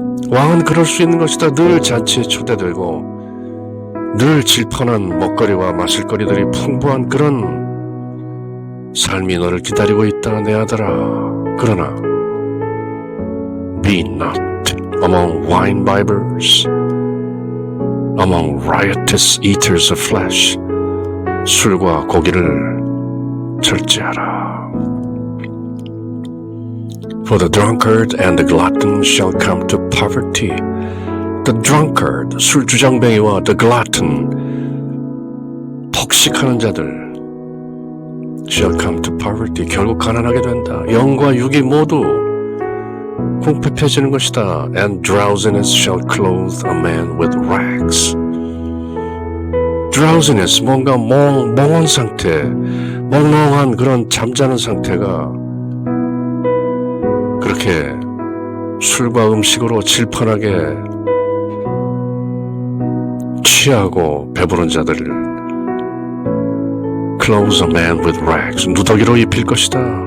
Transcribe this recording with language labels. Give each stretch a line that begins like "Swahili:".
Korean: 왕은 그럴 수 있는 것이다. 늘 잔치에 초대되고 늘 질펀한 먹거리와 마실거리들이 풍부한 그런 삶이 너를 기다리고 있다, 내 아들아.
English: 그러나 be not among wine bibbers, among riotous eaters of flesh.
Korean: 술과 고기를 절제하라.
English: For the drunkard and the glutton shall come to poverty. The drunkard,
Korean: 술주정뱅이와
English: the glutton,
Korean: 폭식하는 자들
English: shall come to poverty.
Korean: 결국 가난하게 된다. 영과 육이 모두 궁핍해지는 것이다.
English: And drowsiness shall clothe a man with rags.
Korean: drowsiness, 뭔가 멍한 상태, 멍멍한 그런 잠자는 상태가 그렇게 술과 음식으로 질펀하게 취하고 배부른 자들을
English: clothe a man with rags,
Korean: 누더기로 입힐 것이다.